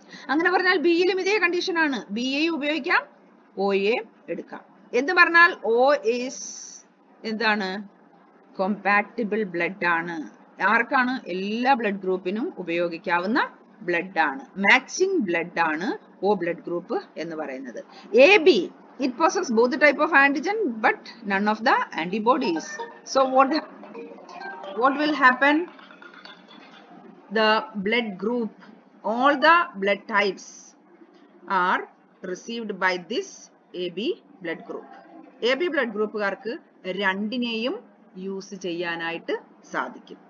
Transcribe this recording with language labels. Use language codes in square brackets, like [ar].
[ml] അങ്ങനെ പറഞ്ഞാൽ ബിയിലും ഇതേ കണ്ടീഷൻ ആണ്, ബി എയും ഉപയോഗിക്കാം ഓയെയും എടുക്കാം. എന്ന് പറഞ്ഞാൽ ഓ ഈസ് എന്താണ്, കോമ്പാറ്റിബിൾ ബ്ലഡ് ആണ്. ആർക്കാണ്? എല്ലാ ബ്ലഡ് ഗ്രൂപ്പിനും ഉപയോഗിക്കാവുന്ന ബ്ലഡ് ആണ്, മാച്ചിങ് ബ്ലഡ് ആണ് ഓ ബ്ലഡ് ഗ്രൂപ്പ് എന്ന് പറയുന്നത്. [en] A B, it possesses both the type of antigen but none of the antibodies. So what will happen? The blood group, all the blood types are received by this AB blood group. [ml] AB blood group കാർക്ക് രണ്ടിനെയും use ചെയ്യാനായിട്ട് സാധിക്കും.